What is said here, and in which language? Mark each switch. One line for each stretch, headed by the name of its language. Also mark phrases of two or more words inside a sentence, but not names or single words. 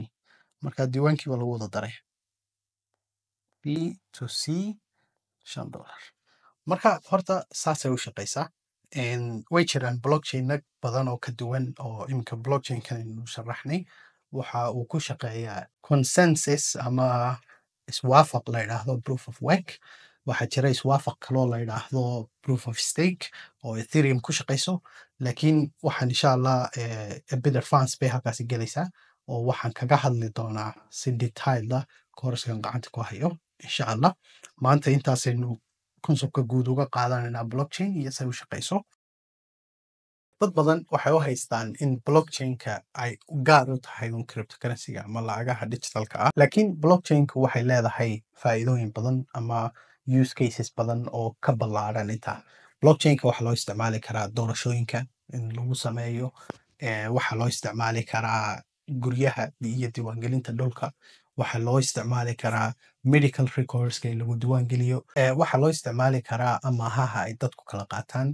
Somali: Marka diiwaankii baa lagu wada daray
English: B to C
Somali: $5. Marka horta saasay u shaqaysaa. Way jiraan blockchain badan oo ka duwan oo imika blockchain-kan aynu sharaxnay waxa uu ku shaqeeyaa consensus ama iswaafaq la yidhaahdo
English: proof of work.
Somali: Waxaa jira iswaafaq kaloo la yidhaahdo
English: proof of stake
Somali: oo Ethereum ku shaqayso, laakiin waxaan
Arabic: insha Allah
English: a bit advance
Somali: bay halkaasi gelaysaa oo waxaan kaga hadli doonaa si detailed ah koorskan gacanta ku hayo
Arabic: insha Allah.
Somali: Maanta intaasaynu conceptka guud uga qaadanaynaa blockchain iyo say u shaqayso. Dad badan waxay u haystaan in blockchain-ka ay gaar u tahay un cryptocurrency-ga ama lacagaha digitalka ah, laakiin blockchain-ku waxay leedahay faa'iidooyin badan ama
English: use cases
Somali: badan oo ka ballaaran intaa. Blockchain-ka waxaa loo isticmaali karaa doorashooyinka in lagu sameeyo, waxaa loo isticmaali karaa guryaha iyo diiwaangelinta dhulka, waxaa loo isticmaali karaa
English: medical recordska
Somali: in lagu diiwaangeliyo, waxaa loo isticmaali karaa amaahaha ay dadku kala qaataan.